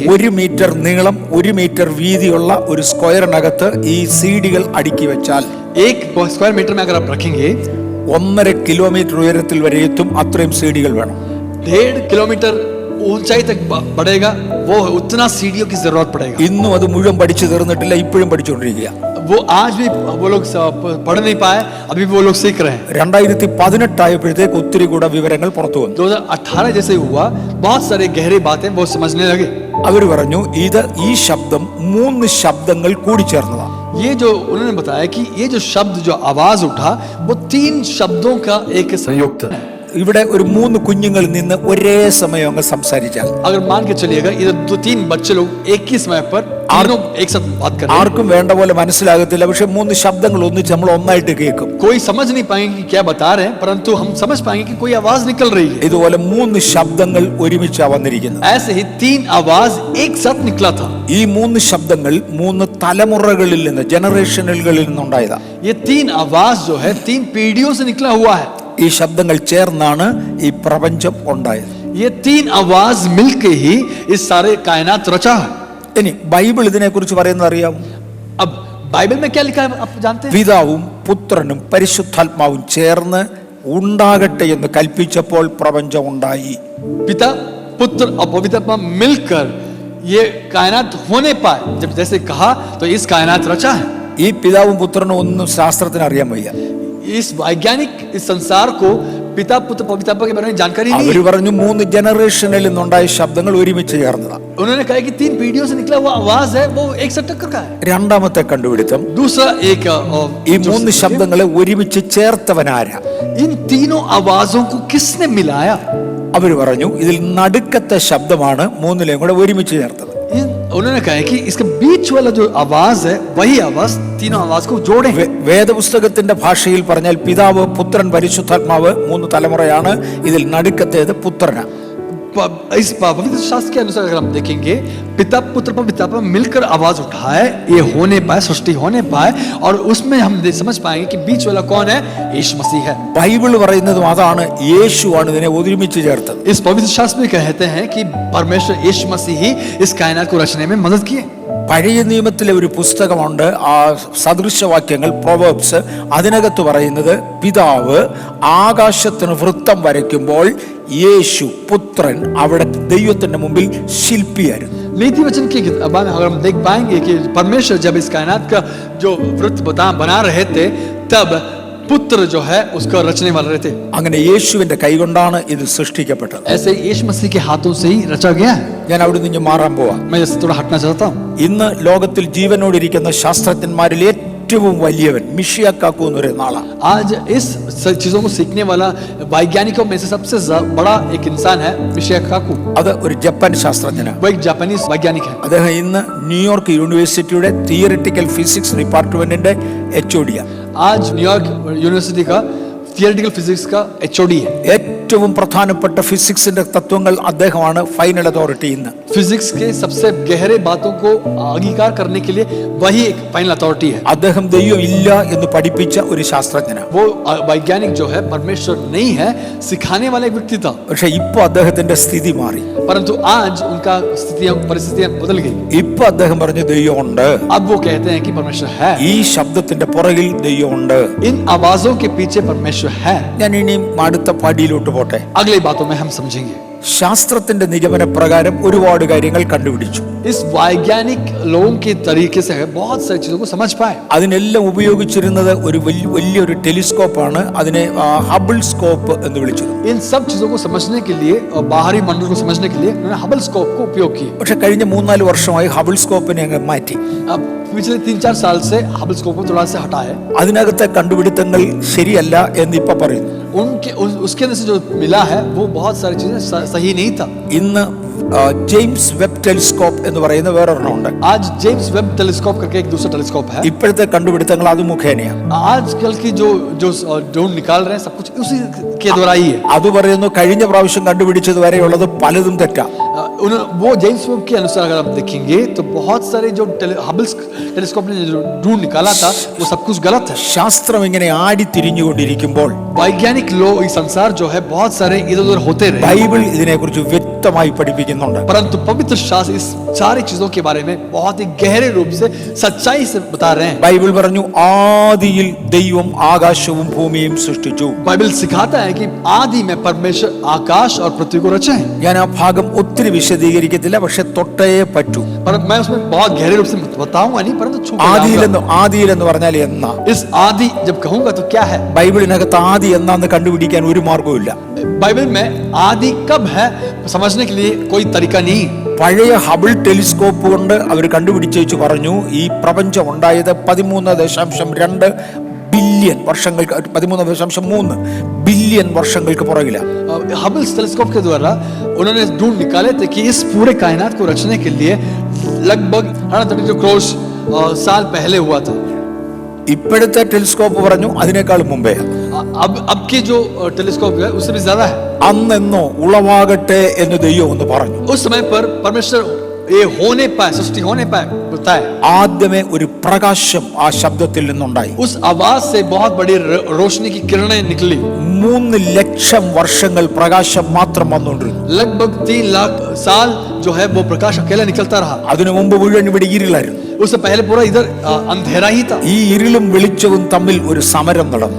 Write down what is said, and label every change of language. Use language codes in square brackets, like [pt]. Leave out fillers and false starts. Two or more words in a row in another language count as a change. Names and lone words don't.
[ml] 1 മീറ്റർ നീളം 1 മീറ്റർ വീതിയുള്ള ഒരു സ്ക്വയറിനകത്ത് ഈ സീഡികൾ അടുക്കി വെച്ചാൽ [hi] एक स्क्वायर मीटर में अगर आप रखेंगे [ml] 1.5 കിലോമീറ്റർ ഉയരത്തിൽ വരെ എത്തും. അത്രയും സീഡികൾ വേണം. [hi] 1.5 किलोमीटर ऊंचाई तक बढ़ेगा, वो उतना सीढ़ियों की जरूरत पड़ेगा. [ml] ഇന്നും അത് മുഴുവൻ പഠിച്ചു തീർന്നിട്ടില്ല. ഇപ്പോഴും പഠിച്ചുകൊണ്ടിരിക്കുക. [hi] वो आज भी वो लोग पढ़ नहीं पाए, अभी वो लोग सीख रहे हैं. [ml] 2018 ആയപ്പോഴത്തേക്ക് ഒത്തിരി കൂടെ വിവരങ്ങൾ പുറത്തു വന്നു. [hi] 2018 जैसे हुआ बहुत सारे गहरी बातें वो समझने लगे. [ml] അവർ പറഞ്ഞു ഈ ശബ്ദം 3 ശബ്ദങ്ങൾ കൂടി ചേർന്നതാണ്. [hi] ये जो उन्होंने बताया कि ये जो शब्द जो आवाज उठा वो 3 शब्दों का एक संयुक्त है. [ml] ഇവിടെ ഒരു 3 കുഞ്ഞുങ്ങൾ നിന്ന് ഒരേ സമയം അങ്ങ് സംസാരിച്ചാൽ [hi] अगर मान के चलिएगा इधर 2-3 बच्चे लोग एक ही समय पर तीनों एक साथ बात कर रहे हैं. [ml] ആർക്കും വേണ്ട പോലെ മനസ്സിലാകത്തില്ല. പക്ഷെ 3 ശബ്ദങ്ങൾ ഒന്നിച്ച് നമ്മൾ ഒന്നായിട്ട് കേൾക്കും. [hi] कोई समझ नहीं पाएंगे कि क्या बता रहे हैं, परंतु हम समझ पाएंगे कि कोई आवाज निकल रही है. [ml] ഇതുപോലെ 3 ശബ്ദങ്ങൾ ഒരുമിച്ചാ വന്നിരിക്കുന്നത്. [hi] ऐसे ही 3 आवाज एक साथ निकला था. [ml] ഈ 3 ശബ്ദങ്ങൾ 3 തലമുറകളിൽ നിന്ന് ജനറേഷനുകളിൽ നിന്നുണ്ടായതാ. [hi] ये 3 आवाज जो है 3 पीढ़ियों से निकला हुआ है. [ml] ഈ ശബ്ദങ്ങൾ ചേർന്നാണ് ഈ പ്രപഞ്ചം ഉണ്ടായത്. [hi] ये 3 आवाज मिलके ही इस सारे कायनात रचा है. [ml] ഇനി ബൈബിൾ ഇതിനെക്കുറിച്ച് പറയുന്നത് അറിയാമോ? [hi] अब बाइबल में क्या लिखा है आप जानते हैं? [ml] പിതാവും പുത്രനും പരിശുദ്ധാത്മാവും ചേർന്ന് ഉണ്ടാകട്ടെ എന്ന് കൽപ്പിച്ചപ്പോൾ പ്രപഞ്ചം ഉണ്ടായി. [hi] पिता पुत्र और पवित्र आत्मा मिलकर ये कायनात होने पाए. जब जैसे कहा तो इस कायनात रचा है. [ml] ഈ പിതാവും പുത്രനും ഒന്നും ശാസ്ത്രത്തിന് അറിയാൻ വയ്യ. [hi] इस वैज्ञानिक इस संसार को पिता पुत्र पवित्र आत्मा के बारे में जानकारी नहीं. [ml] അവർ പറഞ്ഞു 3 ജനറേഷനിൽ നിന്നുണ്ടായ ശബ്ദങ്ങൾ ഒരുമിച്ച് ചേർന്നതാണ്. [hi] उन्होंने कहा कि 3 पीढ़ियों से निकला हुआ आवाज है वो एक साथ टक्कर का है. [ml] രണ്ടാമത്തെ കണ്ടുപിടുത്തം [hi] दूसरा एक [ml] ഈ 3 ശബ്ദങ്ങളെ ഒരുമിച്ച് ചേർത്തവനാരാ? [hi] इन तीनों आवाजों को किसने मिलाया? [ml] അവർ പറഞ്ഞു ഇതിൽ നടുക്കത്തെ ശബ്ദമാണ് 3ലെയും കൂടെ ഒരുമിച്ച് ചേർത്തത്. [hi] उन्होंने कहा कि इसके बीच वाला जो आवाज है वही आवाज तीनों आवाज को जोड़े. [ml] വേദപുസ്തകത്തിന്റെ ഭാഷയിൽ പറഞ്ഞാൽ പിതാവ് പുത്രൻ പരിശുദ്ധാത്മാവ് 3 തലമുറയാണ്. ഇതിൽ നടുക്കത്തേത് പുത്രനാണ്. [hi] इस पवित्र शास्त्र के अनुसार अगर हम देखेंगे पिता पुत्र पवित्र आत्मा मिलकर आवाज उठाए, ये होने पाए, सृष्टि होने पाए, और उसमें हम समझ पाएंगे कि बीच वाला कौन है? यीशु मसीह है. [ml] ബൈബിൾ പറയുന്നതും അതാണ്. യേശുവാണ് ഇതിനെ ഒരുമിച്ച് ചേർത്തത്. [hi] इस पवित्र शास्त्र में कहते हैं कि परमेश्वर यीशु मसीह ही इस कायनात को रचने में मदद किए. [ml] പഴയ നിയമത്തിലെ ഒരു പുസ്തകമുണ്ട്, ആ സദൃശവാക്യങ്ങൾ, പ്രൊവേബ്സ്. അതിനകത്ത് പറയുന്നത്, പിതാവ് ആകാശത്തിന് വൃത്തം വരയ്ക്കുമ്പോൾ യേശു പുത്രൻ അവിടെ ദൈവത്തിന്റെ മുമ്പിൽ ശില്പിയായിരുന്നു. [hi] नीति वचन की किताब अगर हम देख पाएंगे कि परमेश्वर जब इस कायनात का जो वृत्त बना रहे थे, तब पुत्र जो है उसका रचने वाले रहे थे. [ml] അങ്ങനെ യേശുവിന്റെ കൈകൊണ്ടാണ് ഇത് സൃഷ്ടിക്കപ്പെട്ടത്. [hi] ऐसे यीशु मसीह के हाथों से ही रचा गया है. [ml] ഞാൻ അവിടെ നിന്ന് മാറാൻ പോവാ. [hi] मैं इससे थोड़ा हटना चाहता हूँ. [ml] ഇന്ന് ലോകത്തിൽ ജീവനോടിരിക്കുന്ന ശാസ്ത്രജ്ഞന്മാരിൽ ഏറ്റവും വലിയവൻ മിഷിയ കാക്കു എന്നൊരു നാളാണ്. [hi] आज इस चीजों को सीखने वाला वैज्ञानिकों में से सबसे बड़ा एक इंसान है मिशिया काकू. [ml] അത് ഒരു ജപ്പാൻ ശാസ്ത്രജ്ഞനാണ്. [hi] वो एक जापानीज वैज्ञानिक है. [ml] അദ്ദേഹം ഇന്ന് ന്യൂയോർക്ക് യൂണിവേഴ്സിറ്റിയുടെ [en] theoretical physics [ml] ഡിപ്പാർട്ട്മെന്റിന്റെ HOD ആണ്. [hi] आज न्यूयॉर्क यूनिवर्सिटी का [en] theoretical physics [hi] का HOD है. [ml] ഏറ്റവും പ്രധാനപ്പെട്ട ഫിസിക്സിന്റെ തത്വങ്ങൾ അദ്ദേഹമാണ് [en] final authority. [ml] ഇന്ന് [hi] फिजिक्स के सबसे गहरे बातों को अंगीकार करने के लिए वही एक [en] final authority [hi] है. [ml] അദ്ദേഹം ദൈവം ഇല്ല എന്ന് പഠിപ്പിച്ച ഒരു ശാസ്ത്രജ്ഞനാണ്. [hi] वो वैज्ञानिक जो है परमेश्वर नहीं है सिखाने वाला एक व्यक्ति था. [ml] പക്ഷെ ഇപ്പൊ അദ്ദേഹത്തിന്റെ സ്ഥിതി മാറി. [hi] परंतु आज उनका परिस्थितियां बदल गई. [ml] ഇപ്പൊ അദ്ദേഹം പറഞ്ഞു ദൈവമുണ്ട്. [hi] अब वो कहते हैं कि परमेश्वर है. [ml] ഈ ശബ്ദത്തിന്റെ പുറകിൽ ദൈവമുണ്ട്. [hi] इन आवाजों के पीछे परमेश्वर है. [ml] ഞാൻ ഇനിയും അടുത്ത പടിയിലോട്ട് പോട്ടെ. [hi] अगली बातों में हम समझेंगे. [ml] ശാസ്ത്രത്തിന്റെ നിഗമന പ്രകാരം ഒരുപാട് കാര്യങ്ങൾ കണ്ടുപിടിച്ചു. [hi] इस वैज्ञानिक लोगों के तरीके से बहुत सारी चीजों को समझ पाए. [ml] അതിനെല്ലാം ഉപയോഗിച്ചിരുന്നത് ഒരു വലിയൊരു ടെലിസ്കോപ്പാണ്. അതിനെ ഹബിൾ സ്കോപ്പ് എന്ന് വിളിച്ചത്. [hi] इन सब चीजों को समझने के लिए और बाहरी मंडल को समझने के लिए उन्होंने हबल स्कोप को उपयोग किया. [ml] പക്ഷെ കഴിഞ്ഞ 3-4 വർഷമായി ഹബിൾ സ്കോപ്പിനെ അങ്ങ് മാറ്റി. [hi] अब पिछले 3-4 साल से हबल स्कोप को थोड़ा सा हटा है. [ml] അതിനകത്തെ കണ്ടുപിടുത്തങ്ങൾ ശരിയല്ല എന്ന് ഇപ്പൊ പറയുന്നു. [hi] उसके अंदर से जो मिला है वो बहुत सारी चीजें सही नहीं था. [ml] ഇന്ന് ജെയിംസ് വെബ് ടെലിസ്കോപ്പ് എന്ന് പറയുന്ന വേറൊരെണ്ണമുണ്ട്. [hi] आज जेम्स वेब टेलीस्कोप करके एक दूसरा टेलीस्कोप है. [ml] ഇപ്പോഴത്തെ കണ്ടുപിടുത്തങ്ങൾ അത് മുഖേനയാണ്. [hi] आजकल की जो ड्रोन निकाल रहे हैं सब कुछ उसी के द्वारा ही है. [ml] അത് പറയുന്നു കഴിഞ്ഞ പ്രാവശ്യം കണ്ടുപിടിച്ചത് വരെയുള്ളത് പലതും തെറ്റാ. [hi] वो जेम्स वेब के अनुसार अगर आप देखेंगे तो बहुत सारे जो हबल टेलीस्कोप ने जो ड्रोन निकाला था वो सब कुछ गलत है. [ml] ശാസ്ത്രം ഇങ്ങനെ ആടി തിരിഞ്ഞുകൊണ്ടിരിക്കുമ്പോൾ [hi] वैज्ञानिक लोग ये संसार जो है बहुत सारे इधर उधर होते रहे. [ml] ബൈബിൾ ഇതിനെക്കുറിച്ച് വ്യക്തമായി പഠിപ്പിക്കുന്നുണ്ട്. [hi] परंतु पवित्र शास्त्र इस सारी चीजों के बारे में बहुत ही गहरे रूप से सच्चाई से बता रहे हैं. [ml] ബൈബിൾ പറഞ്ഞു ആദിയിൽ ദൈവം ആകാശവും ഭൂമിയും സൃഷ്ടിച്ചു. [hi] बाइबल सिखाता है कि आदि में परमेश्वर आकाश और पृथ्वी को रचे हैं. [ml] ഞാൻ ആ ഭാഗം ഒത്തിരി വിശദീകരിക്കത്തില്ല, പക്ഷെ തൊട്ടേ പറ്റൂ. [hi] पर मैं उसमें बहुत गहरे रूप से बताऊंगा नहीं, परंतु [ml] ആദിയിലെന്ന് പറഞ്ഞാൽ എന്നാ? [hi] इस आदि जब कहूंगा तो क्या है? [ml] ബൈബിളിനകത്ത് ആദി എന്നാന്ന് കണ്ടുപിടിക്കാൻ ഒരു മാർഗവും ഇല്ല. [hi] बाइबल में आदि कब है समझने के लिए कोई तरीका नहीं. [ml] പഴയ ഹബിൾ ടെലിസ്കോപ്പ് കൊണ്ട് അവർ കണ്ടുപിടിച്ചു പറഞ്ഞു ഈ പ്രപഞ്ചം ഉണ്ടായത് 13.2 ബില്യൺ വർഷങ്ങൾക്ക് 13.3 ബില്യൺ വർഷങ്ങൾക്ക് പുറകിലാണ്. [hi] हबल टेलीस्कोप के द्वारा उन्होंने ढूंढ निकाले थे कि इस पूरे कायनात को रचने के लिए लगभग 132 करोड़ साल पहले हुआ था. [ml] ഇപ്പോഴത്തെ ടെലിസ്കോപ്പ് പറഞ്ഞു അതിനേക്കാൾ മുമ്പേ. [hi] अब की जो टेलीस्कोप है उससे भी ज्यादा है. [ml] അന്നെന്നോ ഉളവാകട്ടെ എന്ന് ദൈവം ഒന്ന് പറഞ്ഞു. [hi] उस समय पर परमेश्वर ये होने पाए, सृष्टि होने पाए बताए. [ml] ആദ്യമേ ഒരു പ്രകാശം ആ ശബ്ദത്തിൽ നിന്നുണ്ടായി. [hi] उस आवाज से बहुत बड़ी रोशनी की किरणें निकली. [ml] 3 ലക്ഷം വർഷങ്ങൾ പ്രകാശം മാത്രം വന്നുകൊണ്ടിരുന്നു. [hi] लगभग 3 लाख साल जो है वो प्रकाश अकेला निकलता रहा. [ml] അതിനു മുമ്പ് മുഴുവൻ ഇവിടെ ഇരുളായിരുന്നു. [hi] उससे पहले पूरा इधर अंधेरा ही था. [ml] ഈ ഇരുളും വെളിച്ചവും തമ്മിൽ ഒരു സമരം നടന്നു.